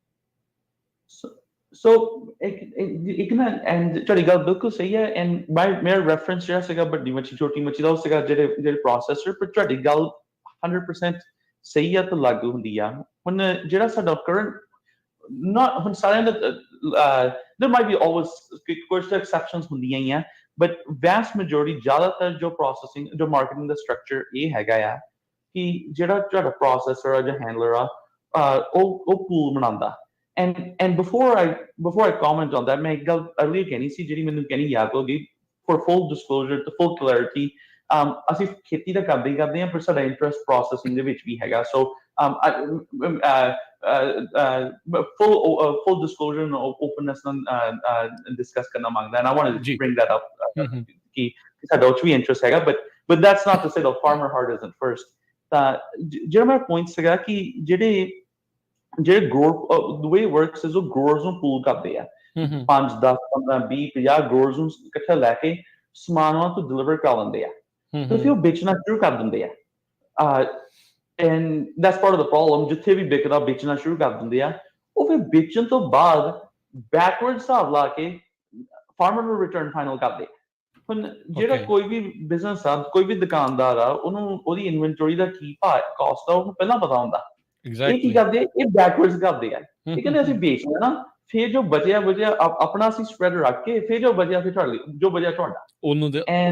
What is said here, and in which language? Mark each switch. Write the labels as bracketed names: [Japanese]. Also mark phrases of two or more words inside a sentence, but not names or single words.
[Punjabi] ਸੋ ਇੱਕ ਨਾ ਐਂਡ ਤੁਹਾਡੀ ਗੱਲ ਬਿਲਕੁਲ ਸਹੀ ਹੈ ਐਂਡ ਮੇਰਾ ਰੈਫਰੈਂਸ ਜਿਹੜਾ ਸੀਗਾ ਵੱਡੀ ਮੱਛੀ ਛੋਟੀ ਮੱਛੀ ਦਾ ਉਹ ਸੀਗਾ ਜਿਹੜੇ ਪ੍ਰੋਸੈਸਰ ਪਰ ਤੁਹਾਡੀ ਗੱਲ 100% ਸਹੀ ਆ ਤਾਂ ਲਾਗੂ ਹੁੰਦੀ ਆ ਹੁਣ ਜਿਹੜਾ ਸਾਡਾ ਕਰੰਟ ਹੁਣ ਸਾਰਿਆਂ ਦਾ [English] there might be always [Punjabi] ਕੁਝ ਐਕਸੈਪਸ਼ਨਸ ਹੁੰਦੀਆਂ ਹੀ ਆ [English] but vast majority [Punjabi] ਜ਼ਿਆਦਾਤਰ ਜੋ processing ਜੋ marketing ਦਾ structure ਇਹ ਹੈਗਾ ਆ ਕਿ ਜਿਹੜਾ ਤੁਹਾਡਾ processor ਆ ਜਾਂ handler ਆ ਉਹ pool ਬਣਾਉਂਦਾ [English] And before I comment on that, [Punjabi] ਮੈਂ ਇੱਕ ਗੱਲ earlier ਕਹਿਣੀ ਸੀ ਜਿਹੜੀ ਮੈਨੂੰ ਕਹਿਣੀ ਯਾਦ ਹੋ ਗਈ [English] for full disclosure to full clarity, [Punjabi] ਅਸੀਂ ਖੇਤੀ ਤਾਂ ਕਰਦੇ ਹਾਂ ਪਰ ਸਾਡਾ ਇੰਟਰਸਟ ਪ੍ਰੋਸੈਸਿੰਗ ਦੇ ਵਿੱਚ ਵੀ ਹੈਗਾ [English] so full disclosure and openness [Punjabi] ਨਾਲ discuss ਕਰਨਾ ਮੰਗਦਾ [English] and I wanted to [Punjabi] ਜੀ [English] bring that up [Punjabi] ਕਿ ਸਾਡਾ ਉਹ 'ਚ ਵੀ interest ਹੈਗਾ [English] but that's not to say the farmer heart isn't first [Punjabi] ਤਾਂ ਜਿਹੜਾ ਮੇਰਾ point ਸੀਗਾ ਕਿ ਜਿਹੜੇ grower, [English] the way it works is [Punjabi] ਉਹ growers ਨੂੰ pool ਕਰਦੇ ਆ 5 10 15 20 50 growers ਨੂੰ ਇਕੱਠਾ ਲੈ ਕੇ ਸਮਾਨ ਉਹਨਾਂ ਤੋਂ deliver ਕਰਾ ਲੈਂਦੇ ਆ ਤੇ ਫਿਰ ਉਹ ਵੇਚਣਾ ਸ਼ੁਰੂ ਕਰ ਦਿੰਦੇ ਆ [English] and that's part of the problem [Punjabi] ਜਿੱਥੇ ਵੀ ਵਿਕਦਾ ਵੇਚਣਾ ਸ਼ੁਰੂ ਕਰ ਦਿੰਦੇ ਆ ਉਹ ਫਿਰ ਵੇਚਣ ਤੋਂ ਬਾਅਦ backward ਹਿਸਾਬ ਲਾ ਕੇ farmer ਨੂੰ [English] return final [Punjabi] ਕਰਦੇ ਹੁਣ ਜਿਹੜਾ ਕੋਈ ਵੀ ਬਿਜ਼ਨਸ ਆ ਕੋਈ ਵੀ ਦੁਕਾਨਦਾਰ ਆ ਉਹਨੂੰ ਉਹਦੀ ਇਨਵੈਂਟਰੀ ਦਾ ਕੀ ਕਾਸਟ ਆ ਉਹਨੂੰ ਪਹਿਲਾਂ ਪਤਾ ਹੁੰਦਾ ਇਹ ਕੀ ਕਰਦੇ ਇਹ ਬੈਕਵਰਡਸ ਕਰਦੇ ਆ ਇਹ ਕਹਿੰਦੇ ਅਸੀਂ ਵੇਚਣਾ ਨਾ ਫਿਰ ਜੋ ਬਚਿਆ ਆਪਣਾ ਅਸੀਂ ਸਪਰੈਡ ਰੱਖ ਕੇ ਫਿਰ ਜੋ ਬਚਿਆ ਫਿਰ ਤੁਹਾਡੇ ਜੋ ਬਚਿਆ ਤੁਹਾਡਾ ਉਹਨੂੰ ਦੇ